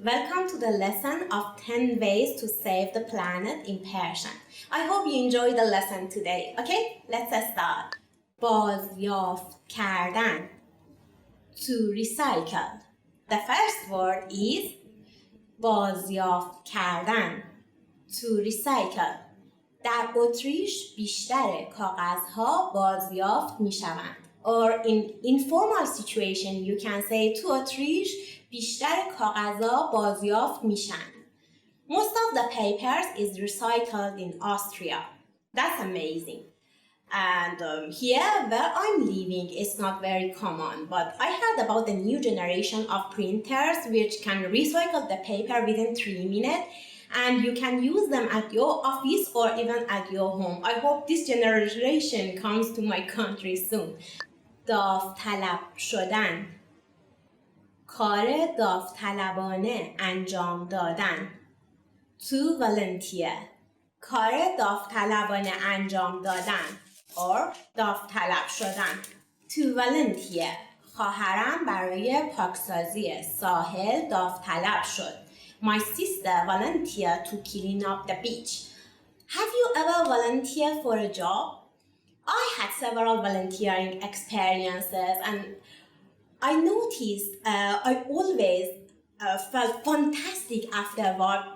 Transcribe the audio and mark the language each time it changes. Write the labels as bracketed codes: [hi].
[en] Welcome to the lesson of 10 ways to save the planet in Persian. I hope you enjoy the lesson today. Okay, let's start. [fa] بازیافت کردن. [en] To recycle. The first word is [fa] بازیافت کردن. [en] To recycle. [fa] در اتریش بیشتر کاغذها بازیافت می شوند. [en] Or in informal situation you can say to [fa] اتریش بیشتر کاغذها بازیافت میشن. [en] Most of the papers is recycled in Austria. That's amazing. And here where I'm living it's not very common, but I heard about the new generation of printers which can recycle the paper within 3 minutes and you can use them at your office or even at your home. I hope this generation comes to my country soon. [fa] داوطلب شدن. کار داوطلبانه انجام دادن. [en] To volunteer. [fa] کار داوطلبانه انجام دادن. Or داوطلب شدن. [en] To volunteer. [fa] خواهرم برای پاکسازی ساحل داوطلب شد. [en] My sister volunteered to clean up the beach. Have you ever volunteered for a job? I had several volunteering experiences and I noticed I always felt fantastic afterward.